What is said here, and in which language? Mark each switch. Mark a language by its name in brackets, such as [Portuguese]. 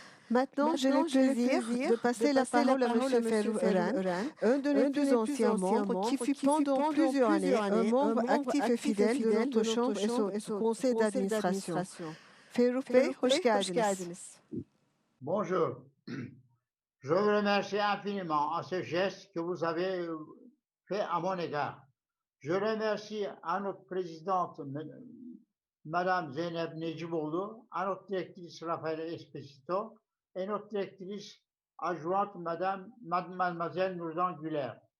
[French] Maintenant, j'ai le plaisir de passer la parole à M. Ferruh Eren, un de nos plus anciens membres qui fut pendant plusieurs années un membre actif et fidèle de notre chambre et son conseil d'administration. [Turkish] Ferruh Bey, hoş geldiniz. [French] Bonjour. Je vous remercie infiniment à ce geste que vous avez fait à mon égard. Je remercie à notre présidente, Madame Zeynep Neciboğlu, à notre directrice Raphaël Esposito et notre directrice adjointe, Mademoiselle Nurdan Güler.